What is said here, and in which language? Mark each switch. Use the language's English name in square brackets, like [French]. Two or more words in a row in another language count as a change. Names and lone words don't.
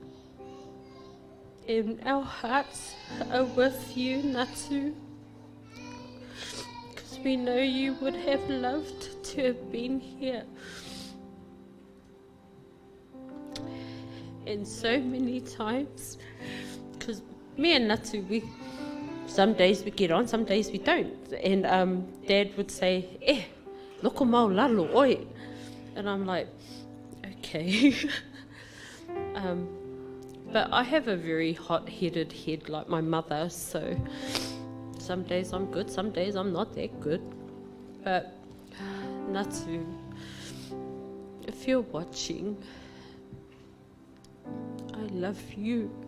[English] And our hearts are with you, Natu, because we know you would have loved to have been here. And so many times, because me and Natu, some days we get on, some days we don't. And Dad would say, [Samoan] loko mau lalo, oi. [English] And I'm like, okay. But I have a very hot-headed head like my mother, so some days I'm good, some days I'm not that good. But Natu, if you're watching, I love you.